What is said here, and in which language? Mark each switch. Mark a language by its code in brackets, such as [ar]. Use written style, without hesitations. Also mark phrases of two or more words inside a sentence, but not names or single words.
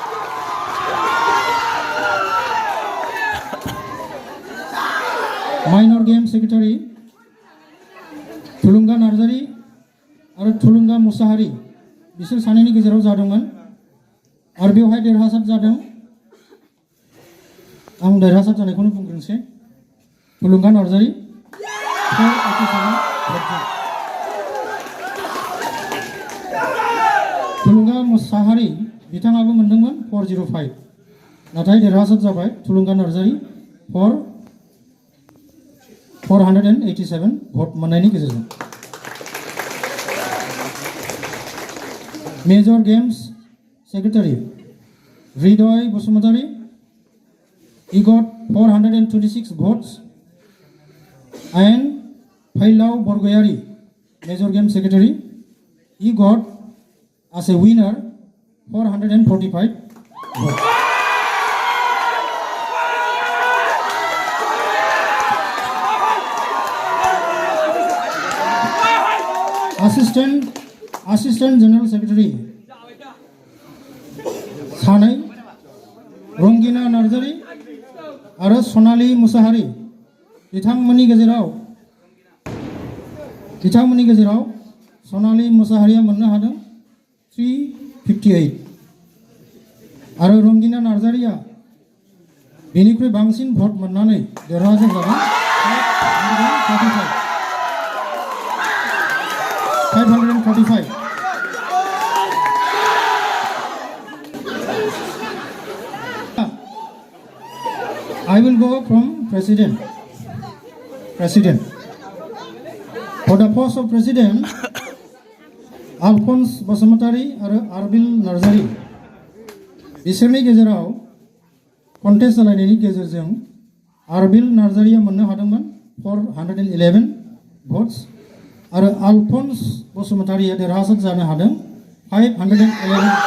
[brx] माइनर गेम सेक्रेटारि थुलुंगा नार्जारी आरो थुलुंगा मुसाहारी, बिसोर सानैनि गेजेराव जादोंमोन आरो बेवहाय देरहासार जादों, आं देरहासार जानायखौनो बुंग्रोनोसै, थुलुंगा नार्जारी 487 भोटजों. थुलुंगा मुसाहारी बिथाङाबो मोनदोंमोन 405, नाथाय देरहासार जाबाय थुलुंगा नार्जारी 487 भोट मोननायनि गेजेरजों. [en] Major Games Secretary Hridoy Basumotari, he got 426 votes, and Phailaw Borgoyari, Major Game Secretary, he got as a winner 445 votes. Assistant General Secretary [brx] सानै, रंगिना नार्जारी आरो सनाली मुसाहारी. बिथांमोननि गेजेराव सनाली मुसाहारिया मोननो हादों 358 आरो रंगिना नार्जारिया बेनिख्रुइ बांसिन भोट मोननानै देरहासार जादों 535. 535. [en] I will go from President. For the post of President, [brx] Alphonse Basumatari आरो आरबिल नार्जारी बिसोरनि गेजेराव कन्टेस्ट जालायनायनि गेजेरजों आरबिल नार्जारिया मोननो हादोंमोन 411 votes आरो आलफन्स बसुमतारिया देरहासार जानो हादों 511